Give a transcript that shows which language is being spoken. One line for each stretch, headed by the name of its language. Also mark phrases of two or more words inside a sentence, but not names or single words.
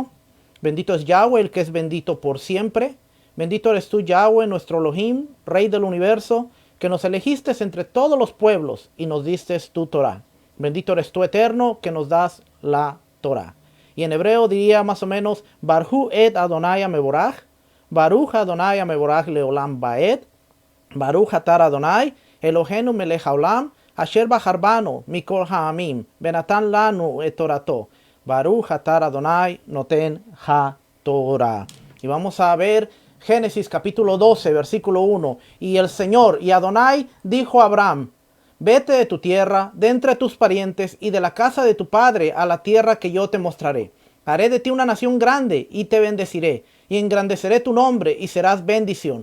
Spanish: Bendito es Yahweh, el que es bendito por siempre. Bendito eres tú, Yahweh, nuestro Elohim, Rey del universo, que nos elegiste entre todos los pueblos y nos diste tu Torah. Bendito eres tú, eterno, que nos das la Torah. Y en hebreo diría más o menos:
Hebrew: ברכו את אדוני המבורך, ברוך אדוני המבורך לעולם ועד, ברוך אתה אדוני, אלוהינו מלך העולם, אשר בחר בנו, מכל העמים, ונתן לנו את תורתו, ברוך אתה אדוני נותן התורה.
Spanish: Y vamos a ver Génesis capítulo 12, versículo 1. Y el Señor y Adonai dijo a Abraham: vete de tu tierra, de entre tus parientes y de la casa de tu padre a la tierra que yo te mostraré. Haré de ti una nación grande y te bendeciré, y engrandeceré tu nombre y serás bendición.